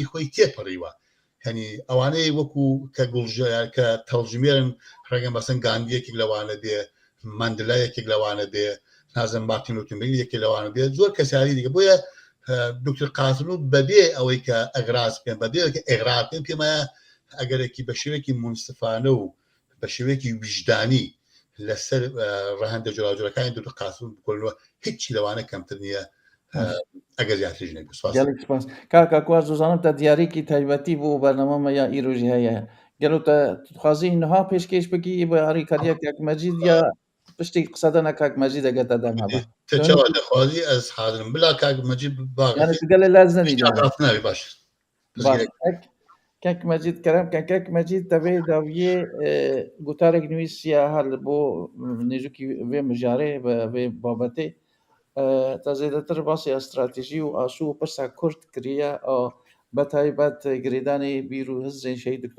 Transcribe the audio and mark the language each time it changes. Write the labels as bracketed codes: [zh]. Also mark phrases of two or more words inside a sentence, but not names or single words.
[ckb] خۆی تێپەڕیوە هەنی ئەوانەیە وەکو کە گوڵژە کە تەڵژمێرن ڕێگەم بەسەن گاندیەکێک لەوانە بێ ماندلایەکێک لەوانە بێ نازم مارتین لوتر یەکێ لەوانە بێت زۆر کەساری دیکە بۆیە دکتر قاسملو بەبێ ئەوەی کە ئەگراس بکەن بەبێ کە ئێغراق بکەن پێمە ئەگەرێکی بە شێوەیەکی منسفانە و بە شێوەیەکی ویژدانی لەسەر ڕەهەندە جۆراوجۆرەکانی دکتر قاسملو بکۆنەوە هیچی لەوانە کەمتر نییە ئەگەر زیاتریش نەبێت [ku] gelek spas kaka ku ez dizanim te diyarîkî taybetî bû bername ya îrojî heye gelo te dixwazî niha pêşkêş bikî bi alîkariya Kak Mecîd ya piştî qsedana Kak Mecîd eger te dem hebe تەچەوە دەخوازی ئەس حاضرم بلا کاک مەجید yani tu gelê lez nedî [ckb] ناوی باش [ku] Kak Mecîd kerem ke Kak Mecîd tevê daviyê gutarek nivîsiya hel bo nêzûkî vê mijarê ve vê babetê te zêdetir basê stratejî û asû û pirsa Kurd kiriye betaybet girêdanê bîr û hizbên Şehîd Dr.